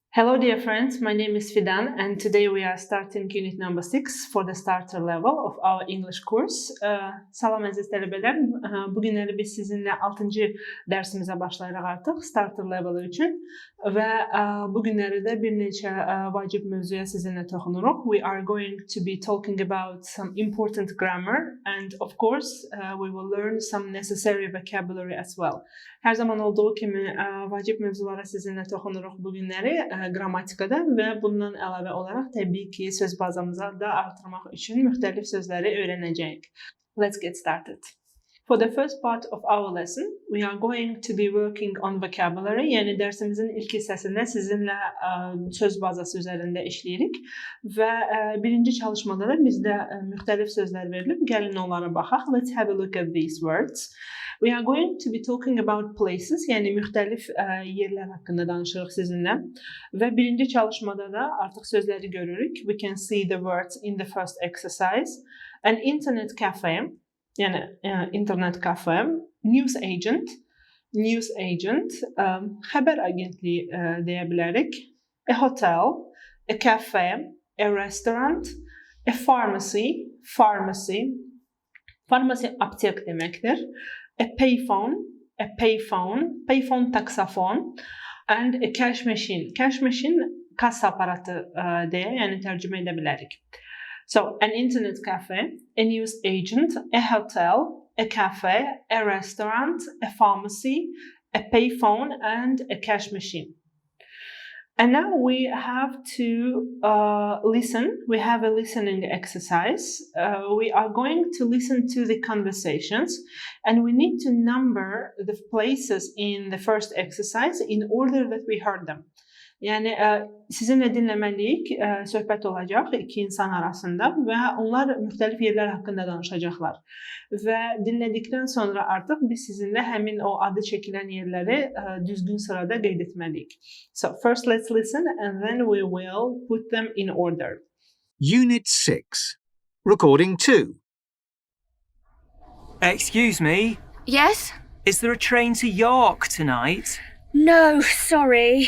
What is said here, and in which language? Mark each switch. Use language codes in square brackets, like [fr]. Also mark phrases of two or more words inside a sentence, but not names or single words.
[en] Hello dear friends, my name is Fidan and today we are starting unit number 6 for the starter level of our English course. [az] Salam əziz tələbələr, bugünləri biz sizinlə 6-cı dərsimizə başlayırıq artıq [en] starter level [az] üçün və bugünləri də bir neçə vacib mövzuya sizinlə toxunuruq. [en] We are going to be talking about some important grammar and of course we will learn some necessary vocabulary as well. [az] Hər zaman olduğu kimi vacib mövzulara sizinlə toxunuruq bugünləri qrammatikada və bundan əlavə olaraq təbii ki söz bazamıza da artırmaq üçün müxtəlif sözləri öyrənəcəyik. [en] Let's get started. For the first part of our lesson, we are going to be working on vocabulary. [az] Yəni dərsimizin ilk hissəsində sizinlə söz bazası üzərində işləyirik və birinci çalışmada da bizdə müxtəlif sözlər verilib. Gəlin onlara baxaq. [en] Let's have a look at these words. We are going to be talking about places, [az] yəni müxtəlif yerlər haqqında danışırıq sizinlə və birinci çalışmada da artıq sözləri görürük. [en] We can see the words in the first exercise. An internet cafe, [az] yəni internet kafe, [en] news agent, [az] xəbər agentliyi deyə bilərik, [en] a hotel, a cafe, a restaurant, a pharmacy [az] aptek deməkdir. [en] A payphone taksafon, and a cash machine. Cash machine [az] kassa aparatı deyə, yəni tərcümə edə bilərik. [en] So, an internet cafe, a news agent, a hotel, a cafe, a restaurant, a pharmacy, a payphone, and a cash machine. And now we have to listen. We have a listening exercise. We are going to listen to the conversations and we need to number the places in the first exercise in order that we heard them. Yəni sizinlə dinləməliyik, söhbət olacaq iki insan arasında və onlar müxtəlif yerlər haqqında danışacaqlar. Və dinlədikdən sonra artıq biz sizinlə həmin o adı çəkilən yerləri düzgün sırada qeyd etməliyik. So first let's listen and then we will put them in order. Unit 6. Recording 2. Excuse me? Yes? Is there a train to York tonight? No, sorry.